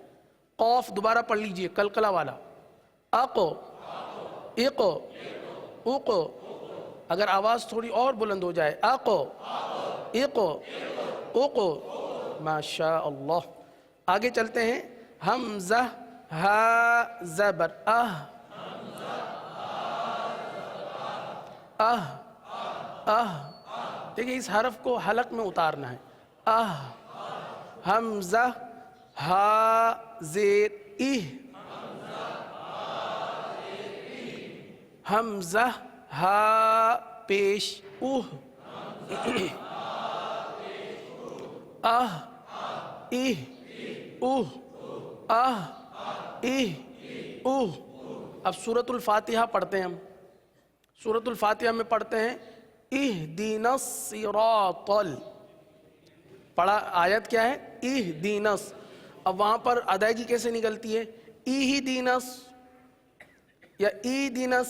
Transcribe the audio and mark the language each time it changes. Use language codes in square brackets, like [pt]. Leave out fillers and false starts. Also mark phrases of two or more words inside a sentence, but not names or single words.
[ur] قوف دوبارہ پڑھ لیجئے قلقلہ والا, اقو اقو اقو. اگر آواز تھوڑی اور بلند ہو جائے, اقو اقو اقو. ماشاء اللہ. آگے چلتے ہیں. حمزہ ہا زبر اہ اہ اہ. دیکھیں اس حرف کو حلق میں اتارنا ہے. اہ. حمزہ ہا زیر اہ. حمزہ ہا پیش اوہ. اہ اہ اوہ اہ اہ اوہ. اب سورۃ الفاتحہ پڑھتے ہیں ہم. سورۃ الفاتحہ میں پڑھتے ہیں [ar] اہدینا الصراط. [ur] پڑھا آیت کیا ہے؟ اہدینس. اب وہاں پر ادائیگی کیسے نکلتی ہے؟ اہدینس یا ایدینس.